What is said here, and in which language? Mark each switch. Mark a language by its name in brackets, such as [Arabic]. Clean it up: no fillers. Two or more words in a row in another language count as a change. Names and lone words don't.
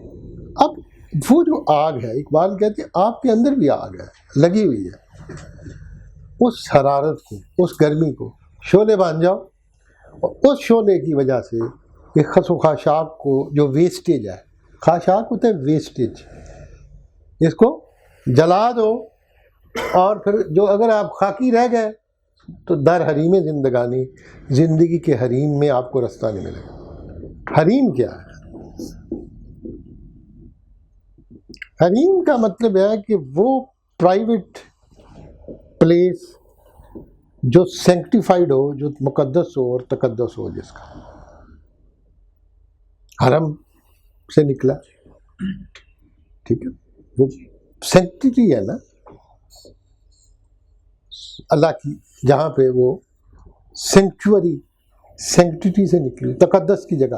[Urdu] اب وہ جو آگ ہے، اقبال کہتے ہیں آپ کے اندر بھی آگ ہے، لگی ہوئی ہے، اس حرارت کو، اس گرمی کو شعلے بن جاؤ، اور اس شعلے کی وجہ سے کہ خس و خاشاک کو جو ویسٹیج ہے، خاشاک ہوتا ہے ویسٹیج، اس کو جلا دو، اور پھر جو اگر آپ خاکی رہ گئے تو [Persian] در حریم زندگانی، [Urdu] زندگی کے حریم میں آپ کو رستہ نہیں ملے گا۔ حریم کیا ہے؟ حریم کا مطلب ہے کہ وہ [English] private place [Urdu] جو سینکٹیفائڈ ہو، جو مقدس ہو اور تقدس ہو، جس کا حرم سے نکلا، ٹھیک ہے، وہ سینکٹیٹی ہے نا اللہ کی، جہاں پہ وہ سینکچوری، سینکٹیٹی سے نکلی، تقدس کی جگہ۔